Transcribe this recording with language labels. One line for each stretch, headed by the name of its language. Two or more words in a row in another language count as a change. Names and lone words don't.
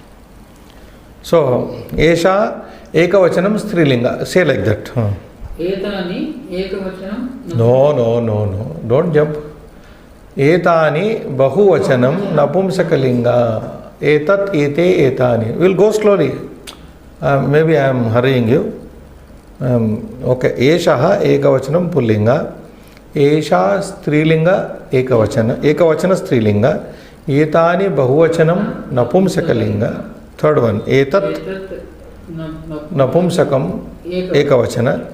Sanskrit: So, एषा एकवचनम् स्त्रीलिङ्ग.
English: Say like that.
Sanskrit: एतानि एकवचनम्.
English: No. Don't jump.
Sanskrit: एतानि बहुवचनम् नपुंसकलिङ्ग. एतत् एते एतानि.
English: We'll go slowly. Maybe I am hurrying you. Okay.
Sanskrit: एषः एकवचनम् पुंलिङ्ग। एषा स्त्रीलिङ्ग एकवचन. एकवचन स्त्रीलिङ्ग. एतानि बहुवचनम् नपुंसकलिङ्ग.
English: Third one.
Sanskrit: एतत् नपुंसकम् एकवचन.